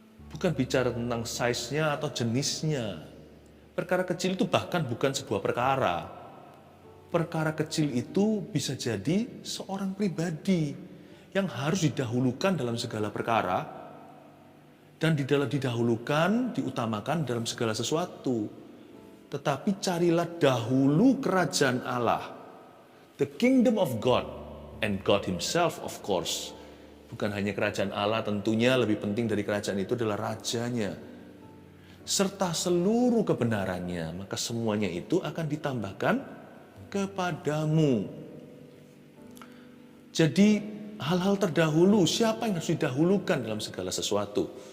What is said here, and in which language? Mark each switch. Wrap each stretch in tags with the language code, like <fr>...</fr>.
<id>Bukan bicara tentang size-nya atau jenisnya. Perkara kecil itu bahkan bukan sebuah perkara. Perkara kecil itu bisa jadi seorang pribadi yang harus didahulukan dalam segala perkara dan didahulukan, diutamakan dalam segala sesuatu. Tetapi carilah dahulu kerajaan Allah.</id> <en>The kingdom of God and God himself of course.</en> <id>Bukan hanya kerajaan Allah, tentunya lebih penting dari kerajaan itu adalah rajanya. Serta seluruh kebenarannya, maka semuanya itu akan ditambahkan kepadamu. Jadi hal-hal terdahulu, siapa yang harus didahulukan dalam segala sesuatu?</id>